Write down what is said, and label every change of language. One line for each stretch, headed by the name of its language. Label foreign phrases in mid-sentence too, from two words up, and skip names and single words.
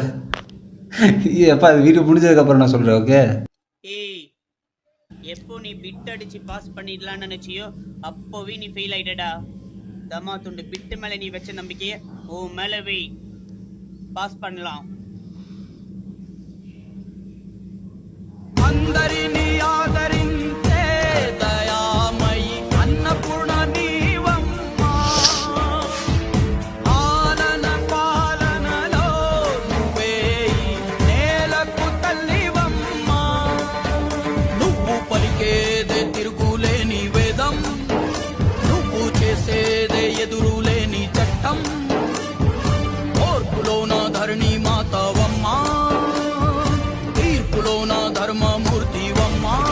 Tamil: எப்போ அது வீடியோ முடிஞ்சதுக்கப்புறம் நான் சொல்கிறேன். ஓகே. ஏய், எப்போ நீ பிட் அடிச்சு பாஸ் பண்ணிடலாம்னு நினைச்சியோ அப்போவே நீ ஃபெயில் ஆயிட்டடா. தமா துண்டு பிட்டு மேல நீ வச்ச நம்பிக்கைய ஓ மேல வை, பாஸ் பண்ணலாம்.
Telugu: అందరిని ఆదరించే దయామయి అన్నపూర్ణ నీవమ్మ ఆలన పాలనలో నువ్వే ఈ నేలకు తల్లివమ్మ నువ్వు పలికేదే తిరుగులేని వేదం నువ్వు చేసేదే ఎదురులేని చట్టం ఓర్పులోన ధరణి మాతవమ్మా తీర్పులోన ధర్మమూర్తివమ్మా